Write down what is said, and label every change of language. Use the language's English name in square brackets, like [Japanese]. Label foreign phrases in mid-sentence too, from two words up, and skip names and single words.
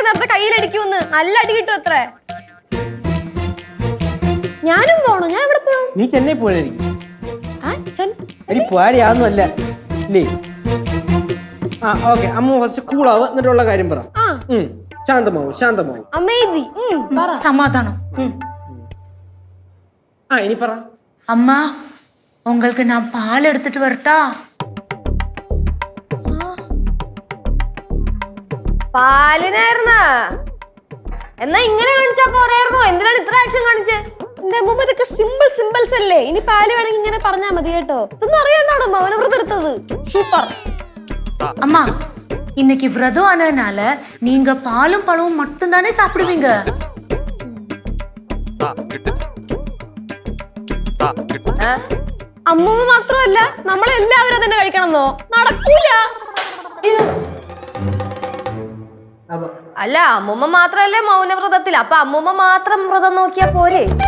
[Malayalam] നേരത്തെ കയ്യിലടിക്കുമെന്ന്. നല്ല അടി കിട്ടും അത്രേ. ഞാനും പോണു. ഞാൻ എവിടെ പോണു? നീ ചെന്നൈ പോയായിരിക്കും. പോയാലേ അല്ലേ? ആ ഓക്കെ. അമ്മ ഫസ്റ്റ് കൂളാവ്, എന്നിട്ടുള്ള കാര്യം പറ. ശാന്തമാവും. അമേസിങ്. [Tamil] சமாதானம். [Malayalam] ആ ഇനി പറ. [Tamil] அம்மா உங்களுக்கு நான் பால் எடுத்துட்டு வரட்டா? [Malayalam] പാലിനായിരുന്ന എന്നാ ഇങ്ങനെ കാണിച്ചാ പോരായിരുന്നോ? എന്തിനാണ് ഇത്ര ആക്ഷൻ കാണിച്ചേ? എന്റെ അമ്മ ഇതൊക്കെ സിമ്പിൾസ് അല്ലേ. ഇനി പാല് വേണമെങ്കിൽ ഇങ്ങനെ പറഞ്ഞാ മതി കേട്ടോ. ഇതൊന്നും അറിയാണ്ടാണോ മൗനവ്രതം എടുത്തത്? സൂപ്പർ. [Tamil] அம்மா இன்னைக்கு விரதம் ஆனதுனால நீங்க பாலும் பழமும் மட்டும் தானே சாப்பிடுவீங்க. [Malayalam] അമ്മൂമ്മ മാത്രമല്ല നമ്മളെല്ലാവരും തന്നെ കഴിക്കണമെന്നോ? നടക്കൂല. അല്ല അമ്മൂമ്മ മാത്രല്ലേ മൗനവ്രതത്തിൽ. അപ്പൊ അമ്മൂമ്മ മാത്രം വ്രതം നോക്കിയാ പോരെ?